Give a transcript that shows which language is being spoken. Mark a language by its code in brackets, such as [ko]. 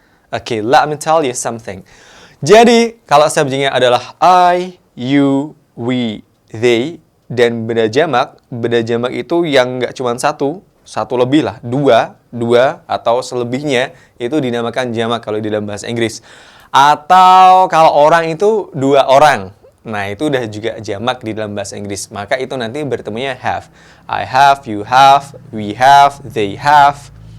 [en] Oke, let me tell you something. [id] Jadi, kalau subjeknya adalah I, you, we, they, dan beda jamak itu yang nggak cuma satu lebih lah, dua, atau selebihnya, itu dinamakan jamak kalau di dalam bahasa Inggris. Atau kalau orang itu 2 orang. Nah, itu udah juga jamak di dalam bahasa Inggris. Maka itu nanti bertemunya have. [en] I have, you have, we have, they have.